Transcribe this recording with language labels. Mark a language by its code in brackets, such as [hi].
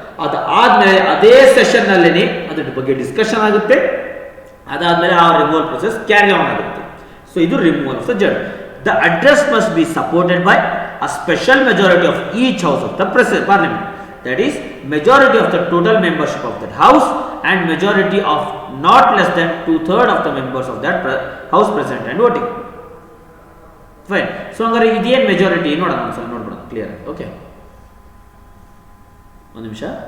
[kn] ಅದು ಆದ್ಮೇಲೆ ಅದೇ ಸೆಷನ್ ನಲ್ಲೇನೆ ಅದ್ರ ಬಗ್ಗೆ ಡಿಸ್ಕಷನ್ ಆಗುತ್ತೆ. ಅದಾದ್ಮೇಲೆ ಆ ರಿಮೂವಲ್ ಪ್ರೊಸೆಸ್ ಕ್ಯಾರಿ ಆನ್ ಆಗುತ್ತೆ. [en] So, ಇದು removal of the judge. The address must be supported by a special majority of each house of the parliament. That is, majority of the total membership of that house and majority of not less than 2/3 of the members of that house present and voting. Fine. [kn] So, ಹಂಗಾರೆ ಇದೇನು majority ನೋಡೋಣ, ಒಂದ್ಸಲ ನೋಡ್ಬಿಡೋಣ clear. Okay, ಒಂದು ನಿಮಿಷ.